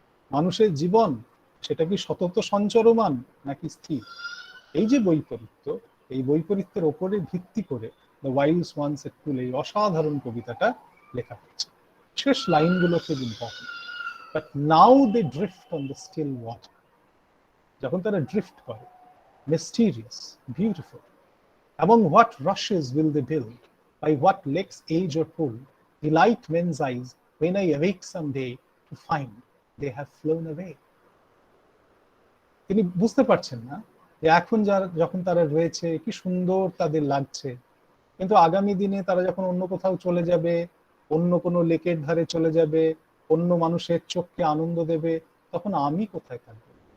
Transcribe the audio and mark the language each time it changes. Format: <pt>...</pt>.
<bn>মানুষের জীবন সেটা কি সতত সঞ্চরমান নাকি স্থির? এই যে বৈপরীত্য, এই বৈপরীত্যের ওপরে ভিত্তি করে দ্য ওয়াইল্ড ওয়ান্স এর টুল এই অসাধারণ কবিতাটা লেখা হয়েছে। শেষ লাইনগুলো খুব important.</bn> <en>But now they drift on the still water.</en> <bn>যখন তারা ড্রিফট করে,</bn> <en>Mysterious, beautiful, among what rushes will they build, by what lakes age or pool, delight men's eyes when I awake someday to find they have flown away.</en> <bn>তিনি বুঝতে পারছেন না যে এখন যখন তারা রয়েছে কি সুন্দর তাদের লাগছে, কিন্তু আগামী দিনে তারা যখন অন্য কোথাও চলে যাবে, অন্য কোনো লেকের ধারে চলে যাবে, অন্য মানুষের চোখকে আনন্দ দেবে, তখন আমি কোথায় থাকবো?</bn>